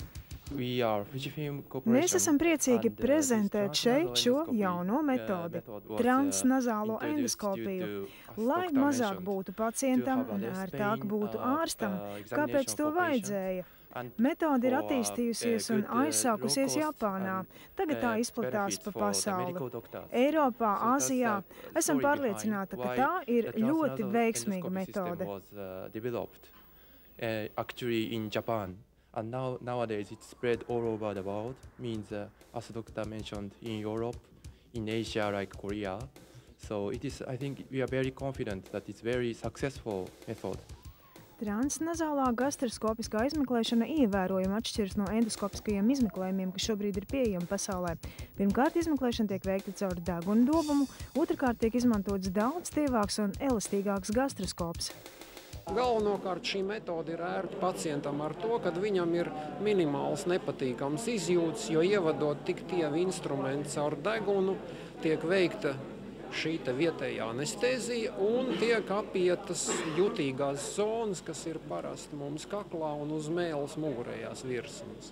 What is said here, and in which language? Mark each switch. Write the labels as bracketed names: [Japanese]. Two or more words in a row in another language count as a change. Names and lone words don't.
[Latvian] Mēs esam priecīgi prezentēt šeit šo jauno metodi – transnazālo endoskopiju, lai mazāk būtu pacientam un ērtāk būtu ārstam, kāpēc to vajadzēja. Metode ir attīstījusies un aizsākusies Japānā. Tagad tā izplatās pa pasauli. Eiropā, Āzijā esam pārliecināti, ka tā ir ļoti veiksmīga metode. [English] And nowadays it's spread all over the world, means as the doctor mentioned, in Europe, in Asia like Korea. So it is, I think we are very confident that it's very successful method. [Latvian] Transnazālā gastroskopiskā izmeklēšana ievērojami atšķiras no endoskopiskajiem izmeklējumiem, kas šobrīd ir pieejami pasaulē. Pirmkārt, izmeklēšana tiek veikta caur degunu dobumu, otrkārt tiek izmantots daudz tievāks un elastīgāks gastroskops. Galvenokārt šī metode ir ērta pacientam ar to, ka viņam ir minimāls nepatīkams izjūtas, jo ievadot tik tievi instrumenti caur degunu, tiek veikta šī vietējā anestēzija un tiek apietas jutīgās zonas, kas ir parasti mums kaklā un uz mēles mugurējās virsmas.